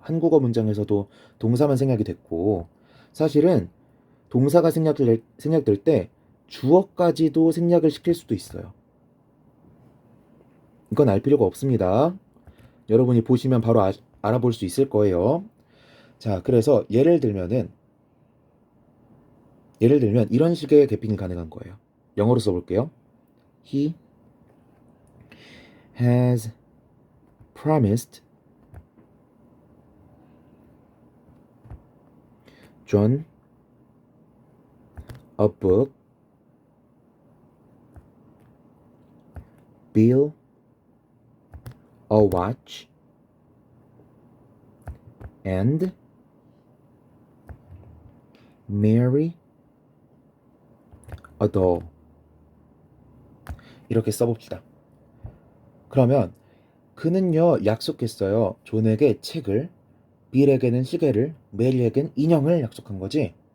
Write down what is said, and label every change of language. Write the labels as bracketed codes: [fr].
[ko] 한국어 문장에서도 동사만 생략이 됐고, 사실은 동사가 생략될 때 주어까지도 생략을 시킬 수도 있어요. 이건 알 필요가 없습니다. 여러분이 보시면 바로 알아볼 수 있을 거예요. 자, 그래서 예를 들면 이런 식의 개핑이 가능한 거예요. 영어로 써볼게요. [en] He has promised John a book, Bill a watch, and Mary a doll. [ko] 이렇게 써봅시다. 그러면 그는요 약속했어요. 존에게 책을, 빌에게는 시계를, 메리에겐 인형을 약속한 거지.